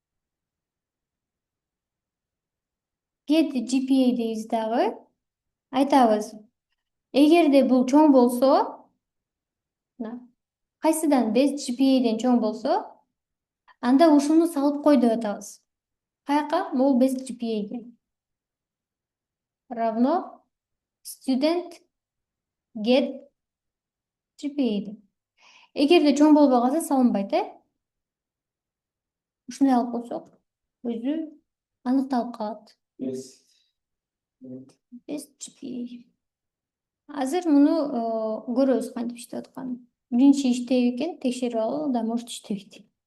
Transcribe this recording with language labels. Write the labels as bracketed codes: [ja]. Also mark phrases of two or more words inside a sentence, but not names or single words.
[en] Get GPA [ky] дейбиз дагы. Айтабыз. Эгерде бул чоң болсо, кайсыдан [en] best GPA'ден [ky] чоң болсо, анда ушуну салып кой деп атабыз. Каяка? Бул [en] best GPA'ге. [ky] Равно [en] student get GPA. [ky] Эгерде чоң болбой калса салынбайт, Ушундай алып койсок, өзү аныкталып калат. [en] Best GPA. [ky] Азыр муну көрөбүз кантип иштеп атканын. Биринчи иштейби экен, текшерип алалы, [ru] да может [ky] иштебейт.